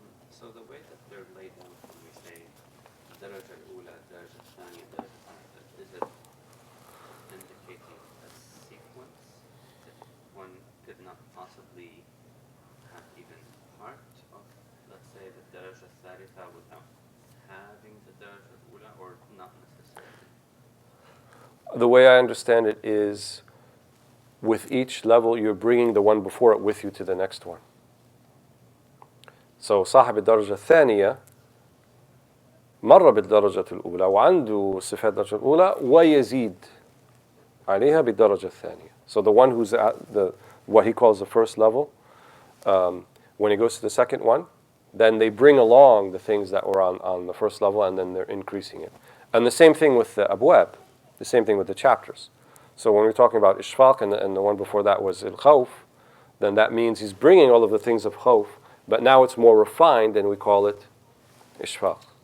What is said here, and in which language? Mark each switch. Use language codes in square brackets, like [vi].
[en] So the way that they're laid down when we say daraja al-ula, daraja al-thani, daraja al-thalith, is it indicating a sequence that one could not possibly have even part of, let's say, the daraja al-thalitha without having the daraja al-ula, or not necessarily? The way I understand it is, with each level, you're bringing the one before it with you to the next one. [ar] So صاحب الدرجة الثانية مر بالدرجة الأولى وعنده صفات الدرجة الأولى ويزيد عليها بالدرجة الثانية. [en] So the one who's at what he calls the first level, when he goes to the second one, then they bring along the things that were on the first level, and then they're increasing it. And the same thing with the abwab, the same thing with the chapters. So when we're talking about ishfaq, and the one before that was al-khawf, then that means he's bringing all of the things of khawf, but now it's more refined, and we call it ishfaq.